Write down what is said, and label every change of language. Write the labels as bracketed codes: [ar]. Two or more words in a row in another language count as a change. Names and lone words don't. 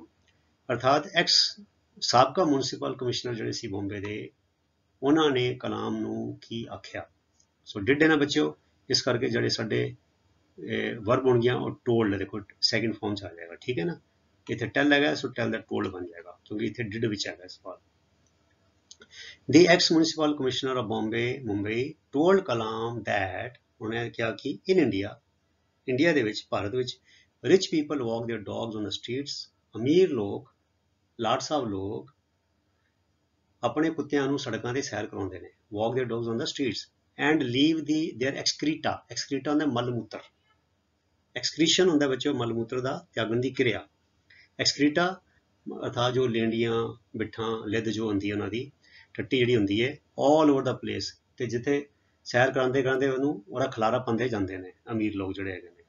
[pa] ਅਰਥਾਤ ਸਾਬਕਾ [en] municipal commissioner [pa] ਜਿਹੜੇ ਸੀ ਬੰਬੇ ਦੇ, ਉਹਨਾਂ ਨੇ ਕਲਾਮ ਨੂੰ ਕੀ ਆਖਿਆ। [en] so did [pa] ਹੈ ਨਾ ਬੱਚਿਓ, ਇਸ ਕਰਕੇ ਜਿਹੜੇ ਸਾਡੇ ਵਰਬ ਹੋਣਗੀਆਂ ਉਹ ਟੋਲਡ, ਦੇਖੋ [en] second form [pa] 'ਚ ਆ ਜਾਏਗਾ, ਠੀਕ ਹੈ ਨਾ। ਇੱਥੇ ਟੈਲ ਹੈਗਾ, ਸੋ ਟੈਲ ਦਾ ਟੋਲਡ ਬਣ ਜਾਏਗਾ ਕਿਉਂਕਿ ਇੱਥੇ ਡਿਡ ਵਿੱਚ ਹੈਗਾ ਸਵਾਲ। [en] The ex-municipal commissioner of Bombay, Mumbai, told Kalam that [pa] ਉਹਨੇ ਕਿਹਾ ਕਿ [en] in India, [pa] ਇੰਡੀਆ ਦੇ ਵਿੱਚ, ਭਾਰਤ ਵਿੱਚ, [en] rich people walk their dogs on the streets. [pa] ਅਮੀਰ ਲੋਕ, ਲਾਟ ਲੋਕ ਆਪਣੇ ਕੁੱਤਿਆਂ ਨੂੰ ਸੜਕਾਂ 'ਤੇ ਸੈਰ ਕਰਾਉਂਦੇ ਨੇ। [en] walk their dogs on the streets and leave their excreta. [pa] excreta ਹੁੰਦਾ ਮਲ ਮੂਤਰ। excretion ਹੁੰਦਾ ਬੱਚਿਓ ਮਲ ਮੂਤਰ ਦਾ ਤਿਆਗਣ ਦੀ ਕਿਰਿਆ। excreta ਅਰਥਾਤ ਜੋ ਲੇਂਡੀਆਂ, ਬਿੱਠਾਂ, ਲਿੱਦ ਜੋ ਹੁੰਦੀ ਹੈ ਉਹਨਾਂ ਦੀ, ਟੱਟੀ ਜਿਹੜੀ ਹੁੰਦੀ ਹੈ, [en] all over the place. [pa] ਅਤੇ ਜਿੱਥੇ ਸੈਰ ਕਰਾਉਂਦੇ ਉਹਨੂੰ ਉਹਦਾ ਖਲਾਰਾ ਪਾਉਂਦੇ ਜਾਂਦੇ ਨੇ ਅਮੀਰ ਲੋਕ ਜਿਹੜੇ ਹੈਗੇ ਨੇ।